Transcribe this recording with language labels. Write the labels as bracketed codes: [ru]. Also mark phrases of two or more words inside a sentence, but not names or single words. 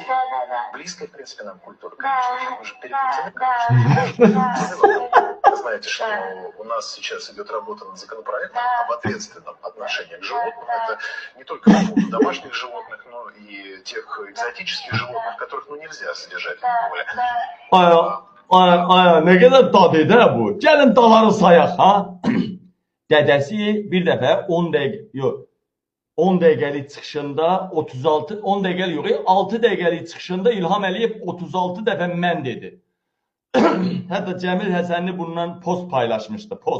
[ru] Близкой, в принципе, нам культура, конечно же. Мы же переплетены, конечно. Вы знаете, что у нас сейчас идет работа над законопроектом об ответственном отношении к животным. Это не только по поводу домашних животных, но и тех экзотических животных, которых нельзя содержать в неволе. [az] Ne qədər dadıydı bu. Gəlin daları sayaq, ha? Dədəsi bir dəfə 10 dəqiqəlik çıxışında 10 dəqiqəlik yox, 6 dəqiqəlik çıxışında İlham Əliyev 36 dəfə mən dedi. Hətta Cəmil Həsənli bundan post paylaşmışdı, post.